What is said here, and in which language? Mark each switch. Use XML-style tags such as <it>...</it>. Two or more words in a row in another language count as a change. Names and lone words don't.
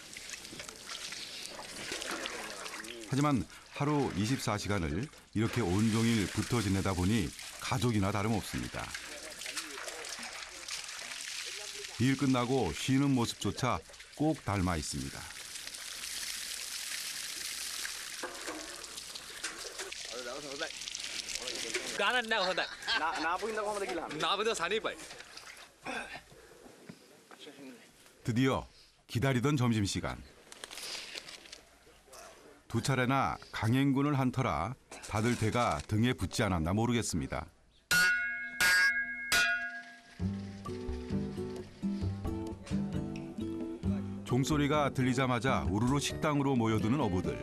<ko>하지만 하루 24시간을 이렇게 온종일 붙어 지내다 보니 가족이나 다름없습니다. 일 끝나고 쉬는 모습조차 꼭 닮아 있습니다.</ko> <si>ගානක් නෑ හොඳයි. නාපු හින්දා කොහමද කියලා අහන්න. නාපද සනීපයි.</si> <ko>드디어 기다리던 점심시간. 두 차례나 강행군을 한 터라 다들 배가 등에 붙지 않았나 모르겠습니다. 종소리가 들리자마자 우르르 식당으로 모여드는 어부들.</ko>